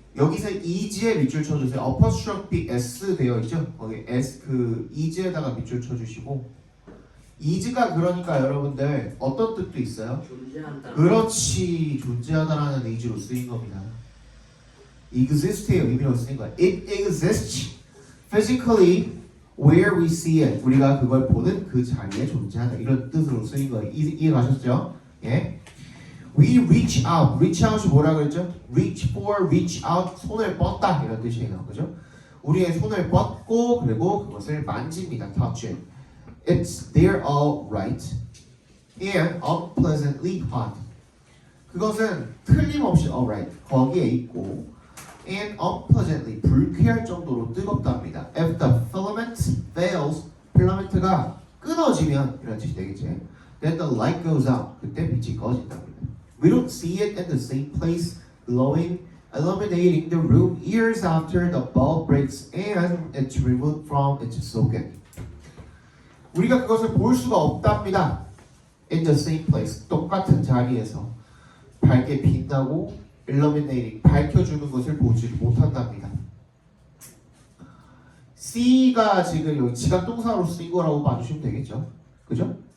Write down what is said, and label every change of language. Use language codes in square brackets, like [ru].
[ko] 여기서 is에 밑줄 쳐주세요. apostrophe s 되어 있죠? 거기 s 그 is에다가 밑줄 쳐주시고 is가 그러니까 여러분들 어떤 뜻도 있어요? 존재한다. 그렇지, 존재하다라는 의지로 쓰인 겁니다. exist의 의미로 쓰인 거야. [en] It exists physically where we see it. [ko] 우리가 그걸 보는 그 자리에 존재한다. 이런 뜻으로 쓰인 거예요. 이해 가셨죠? 예. [en] We reach out. [ko] reach out이 뭐라 그랬죠? [en] reach for, reach out. [ko] 손을 뻗다 이런 뜻이에요. 그죠? 우리의 손을 뻗고 그리고 그것을 만집니다. [en] touch it. It's there all right and unpleasantly hot. [ko] 그것은 틀림없이 alright 거기에 있고 [en] and unpleasantly [ko] 불쾌할 정도로 뜨겁답니다. [en] If the filament fails, [ko] 필라멘트가 끊어지면 이런 뜻이 되겠지. [en] Then the light goes out. [ko] 그때 빛이 꺼진답니다. [en] We don't see it in the same place, glowing, illuminating the room years after the bulb breaks and it's removed from its socket. [ko] 우리가 그것을 볼 수가 없답니다. [en] In the same place, [ko] 똑같은 자리에서 밝게 빛나고 illuminating, 밝혀주는 것을 보지 못한답니다. C가 지금 여기 지각 동사로 쓰인 거라고 봐주시면 되겠죠. 그죠?